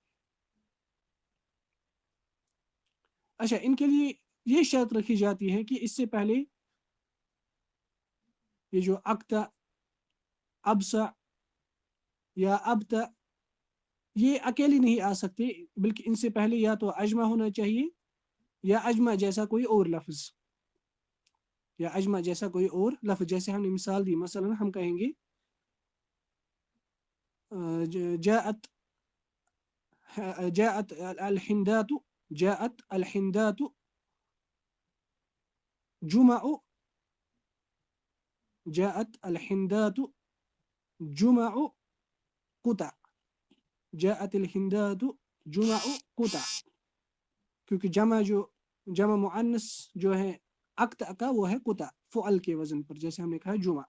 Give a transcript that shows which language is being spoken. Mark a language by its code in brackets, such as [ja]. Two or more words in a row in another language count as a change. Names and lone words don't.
[ur] اچھا، ان کے لیے یہ شرط رکھی جاتی ہے کہ اس سے پہلے یہ جو اکتع، ابصع یا ابتع، یہ اکیلی نہیں آ سکتے، بلکہ ان سے پہلے یا تو اجمع ہونا چاہیے یا اجمع جیسا کوئی اور لفظ، یا اجمع جیسا کوئی اور لفظ. جیسے ہم نے مثال دی، مثلاً ہم کہیں گے [ar] جاءت جاءت الهندات، جاءت الهندات جمع، جاءت الهندات جمع كتع، جاءت الهندات جمع كتع. [ur] کیونکہ جمع مؤنث جو ہے اکتع کا، وہ ہے کتع، فعل کے وزن پر، جیسے ہم نے کہا جمع.